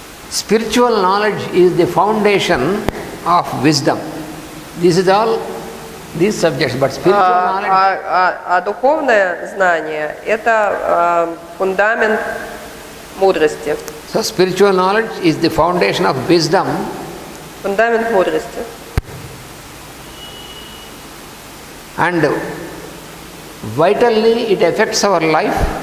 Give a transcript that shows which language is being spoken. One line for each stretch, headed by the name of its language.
English: Spiritual knowledge is the foundation of wisdom. This is all these subjects, but spiritual knowledge.
Russian: А духовное знание – это фундамент мудрости.
English: So spiritual knowledge is the foundation of wisdom.
Russian: Фундамент мудрости.
English: And vitally it affects our life.